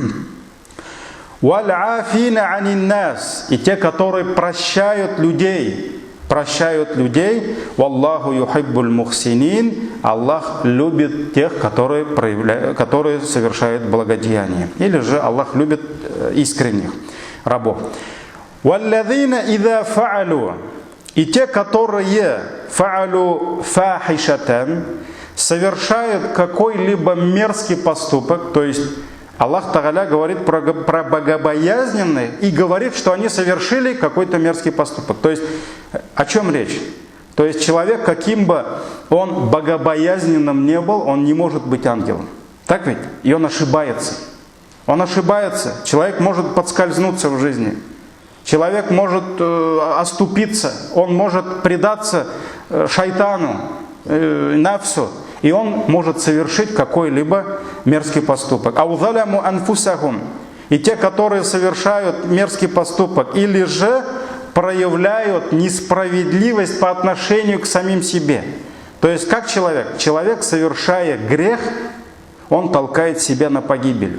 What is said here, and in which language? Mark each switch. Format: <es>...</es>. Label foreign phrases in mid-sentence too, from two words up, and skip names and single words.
<ru>И те, которые прощают людей,</ru> <ar>والله يحب المحسنين,</ar> <ru>Аллах любит тех, которые совершают благодеяние. Или же Аллах любит искренних рабов.</ru> <ar>والذين إذا فعلوا,</ar> <ru>и те, которые</ru> <ar>فعلوا فاحشة,</ar> <ru>совершают какой-либо мерзкий поступок, то есть Аллах Тааля говорит про богобоязненных и говорит, что они совершили какой-то мерзкий поступок. То есть о чем речь? То есть человек, каким бы он богобоязненным не был, он не может быть ангелом. Так ведь? И он ошибается. Человек может подскользнуться в жизни. Человек может оступиться. Он может предаться шайтану, нафсу. И он может совершить какой-либо мерзкий поступок.</ru> <ar>أو ظلموا أنفسهم.</ar> <ru>И те, которые совершают мерзкий поступок, или же проявляют несправедливость по отношению к самим себе. То есть как человек? Человек, совершая грех, он толкает себя на погибель.</ru>